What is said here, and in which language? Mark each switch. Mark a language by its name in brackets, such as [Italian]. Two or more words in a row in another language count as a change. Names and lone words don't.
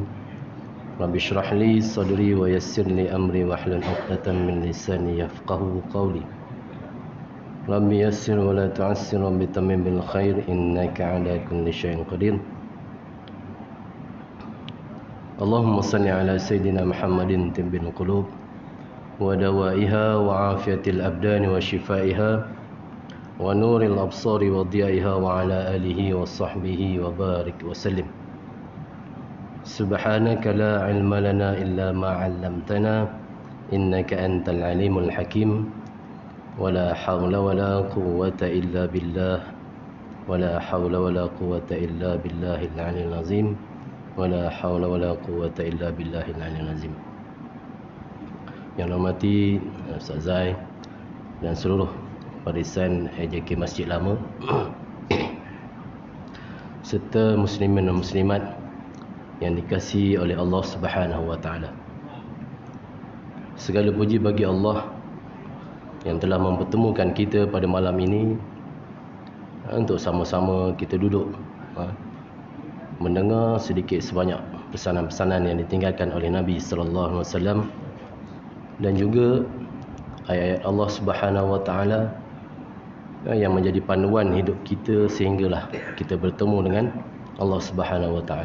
[Arabic] رب اشرح لي صدري ويسر لي أمري واحلل عقدة من لساني يفقهوا قولي. رب يسر ولا تعسر، رب تمم بالخير، إنك على كل شيء قدير. اللهم صل على سيدنا محمد طب القلوب ودوائها وعافية الأبدان وشفائها ونور الأبصار وضيائها وعلى آله وصحبه وبارك وسلم. سبحانك لا علم لنا إلا ما علمتنا إنك أنت العليم الحكيم. ولا حول ولا قوة إلا بالله ولا حول ولا قوة إلا بالله العلي العظيم ولا حول ولا قوة إلا بالله العلي العظيم. [Malay] Yang hormati Ustaz Zai dan seluruh barisan AJK Masjid Lama serta muslimin dan muslimat yang dikasihi oleh Allah [Arabic] سبحانه وتعالى. [Malay] Segala puji bagi Allah yang telah mempertemukan kita pada malam ini untuk sama-sama kita duduk mendengar sedikit sebanyak pesanan-pesanan yang ditinggalkan oleh Nabi [Arabic] صلى الله عليه وسلم [Malay] dan juga ayat-ayat Allah [Arabic] سبحانه وتعالى [Malay] yang menjadi panduan hidup kita sehinggalah kita bertemu dengan Allah [Arabic] سبحانه وتعالى.